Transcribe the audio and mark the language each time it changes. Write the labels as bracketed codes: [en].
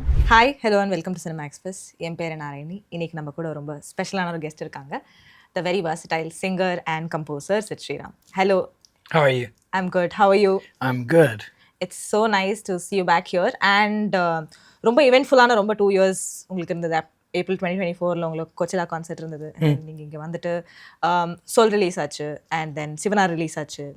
[en] Hi, hello and welcome to cinema express. [ta] என் பேர் நாராயணி. இன்னைக்கு நம்ம கூட ரொம்ப ஸ்பெஷலான ஒரு கெஸ்ட் இருக்காங்க. [en] The very versatile singer and composer Sid Sriram. Hello. How are you? I'm good. How are you? I'm good. It's so nice to see you back here. [ta] And ரொம்ப இவென்ட்ஃபுல்லான ரொம்ப 2 years உங்களுக்கு இருந்தது. ஏப்ரல் 2024 உங்களுக்கு கொச்சலா concert இருந்தது. நீங்கள் இங்கே வந்துட்டு soul release ஆச்சு, அண்ட் தென் சிவனா ரிலீஸ் ஆச்சு.